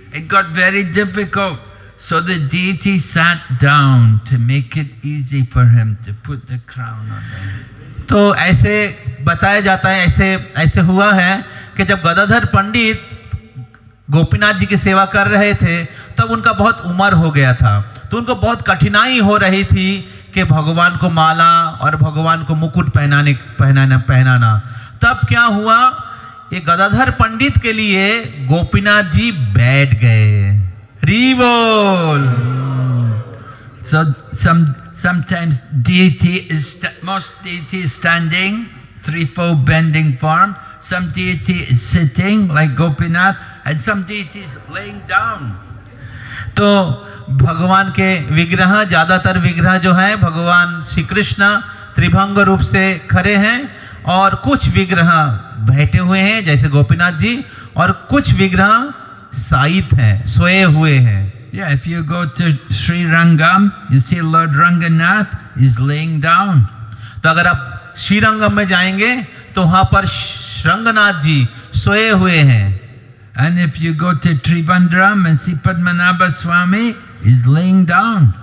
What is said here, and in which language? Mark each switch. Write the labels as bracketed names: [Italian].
[English] It got very difficult. So the deity sat down to make it easy for him to put the crown on him. [Hindi] तो ऐसे बताया जाता है, ऐसे हुआ है कि जब गदाधर पंडित गोपीनाथ जी की सेवा कर रहे थे तब उनका बहुत उम्र हो गया था, तो उनको बहुत कठिनाई हो रही थी कि भगवान को माला और भगवान को मुकुट पहनाना। तब क्या हुआ, ये गदाधर पंडित के लिए गोपीनाथ जी बैठ गए। Rivol. [English] So sometimes most deity is standing, threefold bending form. Some deity is sitting like Gopinath, and some deity is laying down. [Hindi] तो भगवान के विग्रह, ज्यादातर विग्रह जो है भगवान श्री कृष्ण त्रिभंग रूप से खड़े हैं, और कुछ विग्रह बैठे हुए हैं जैसे गोपीनाथ जी, और कुछ विग्रह साइट हैं, सोए हुए हैं। [English] Yeah, if you go to Sri Rangam, you see Lord Ranganath is laying down. [Hindi] तो अगर आप श्रीरंगम में जाएंगे तो वहां पर रंगनाथ जी सोए हुए हैं। [English] And if you go to Trivandrum and see Padmanabha Swami, is laying down.